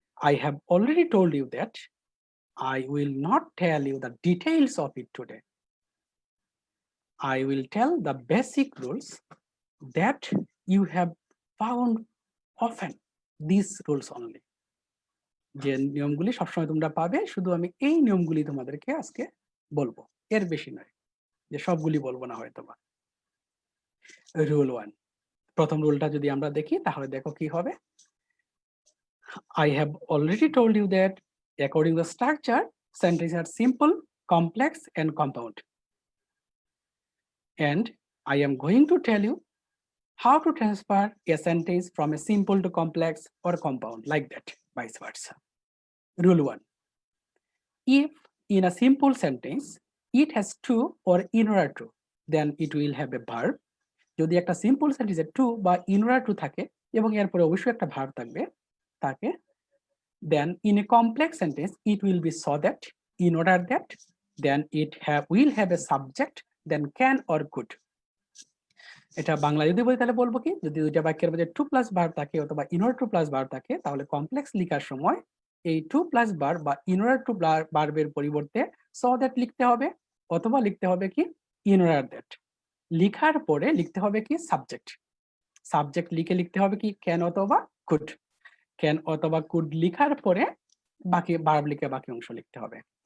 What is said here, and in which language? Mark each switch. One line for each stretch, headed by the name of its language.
English: I have already told you that I will not tell you the details of it today. I will tell the basic rules that you have found often, these rules only.
Bangla: যে নিয়মগুলি সবসময় তোমরা পাবে, শুধু আমি এই নিয়মগুলি তোমাদেরকে আজকে বলবো, এর বেশি নয়, যে সবগুলি বলবো না হয়তো বা। রুল 1, প্রথম রুলটা যদি আমরা দেখি তাহলে দেখো কি হবে।
English: I have already told you that according to the structure, sentences are simple, complex, and compound. And I am going to tell you how to transfer a sentence from a simple to complex or compound, like that, vice versa. Rule 1. If in a simple sentence it has to or in order to, then it will have a verb.
Bangla: যদি একটা simple সেন্টেন্সে two বা in order to থাকে এবং এরপরে অবশ্যই একটা verb থাকবে তাকে,
English: then in a complex sentence it will be so that, in order that, then it will have a subject, then can or could.
Bangla: এটা বাংলা যদি বলি তাহলে বলবো কি, যদি দুইটা বাক্যের মধ্যে টু প্লাস ভার্ব থাকে অথবা in order to plus verb থাকে তাহলে কমপ্লেক্স লেখার সময় এই টু প্লাস ভার্ব বা ইন অর্ডার টু ভার্বের পরিবর্তে সো দ্যাট লিখতে হবে, অথবা লিখতে হবে কি ইন অর্ডার দ্যাট। লিখার পরে লিখতে হবে কি সাবজেক্ট, সাবজেক্ট লিখতে হবে কি ক্যান অথবা কুড, ক্যান অথবা কুড লিখার পরে বাকি ভার্ব লিখে বাকি অংশ লিখতে হবে।